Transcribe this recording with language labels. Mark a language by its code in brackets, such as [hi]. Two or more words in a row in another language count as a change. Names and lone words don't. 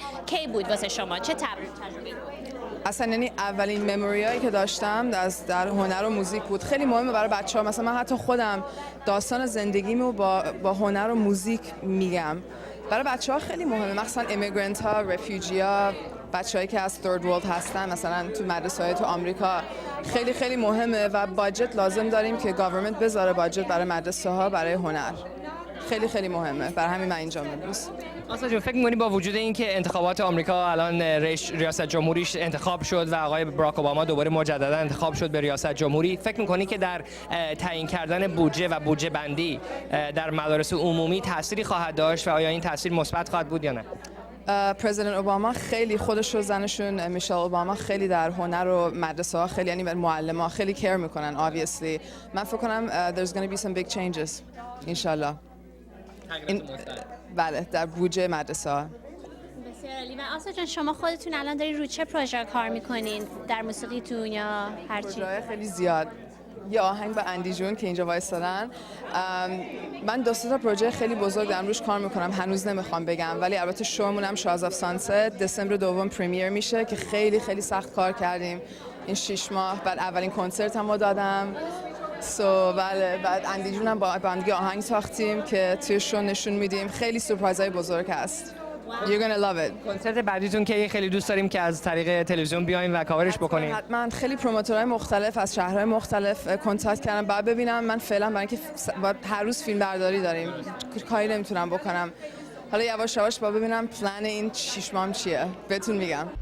[fa] کی بود واسه شما؟ چه تجربه بود؟ اصلا یعنی اولین مموریایی که داشتم در هنر و موزیک بود. خیلی مهمه برای بچه‌ها. مثلا من حتی خودم داستان زندگیمو با هنر و موزیک میگم. برای بچه‌ها خیلی مهمه، مثلا ایمیگرنت ها، رفیوجی ها، بچه‌هایی که از [en] third world [fa] هستن، مثلا تو مدرسه‌های تو آمریکا. خیلی خیلی مهمه و باجت لازم داریم که گاورمنت بذاره باجت برای مدرسه ها، برای هنر. خیلی خیلی مهمه. برای همین من اینجا امروز. آسا جون، فکر می‌کنی با وجود اینکه انتخابات آمریکا الان ریاست جمهوریش انتخاب شد و آقای باراک اوباما دوباره مجددا انتخاب شد به ریاست جمهوری، فکر می‌کنی که در تعیین کردن بودجه و بودجه بندی در مدارس عمومی تأثیری خواهد داشت و آیا این تأثیر مثبت خواهد بود یا نه؟ پرزیدنت اوباما خیلی خودش و زنشون میشل اوباما خیلی در هنر و مدرسه ها خیلی، یعنی معلم خیلی کیر میکنن obviously. من فکر کنم [en] there's going to be some big changes [fa] انشالله. بله، در بودجه مدرسه ها. بسیار عالی. و آسا جان، شما خودتون الان دارین رو چه پروژه کار میکنین؟ در موسیقیتون یا هر چی؟ پروژه خیلی زیاد. یه آهنگ با اندی جون که اینجا وایسادن. من دو تا پروژه خیلی بزرگ دارم روش کار میکنم، هنوز نمیخوام بگم، ولی البته شومونم شاز آف سانست دسامبر دوم پریمیر میشه که خیلی خیلی سخت کار کردیم این 6 ماه. بعد اولین کنسرتمو دادم. بله، بعد اندی جونم با بندگی آهنگ ساختیم که توی شو نشون میدیم. خیلی سورپرایزای بزرگ هست. [en] You're gonna love it. [fa] کنسرت بعدیتون که خیلی دوست داریم که از طریق تلویزیون بیایم و کاورش بکنیم. حتما. خیلی پروموتورهای مختلف از شهرهای مختلف کنتاکت کردم. بعد ببینم. من فعلا برای اینکه هر روز فیلم برداری داریم، کاری نمیتونم بکنم. حالا یواش یواش با ببینم پلن این 6 ماه چیه بهتون میگم.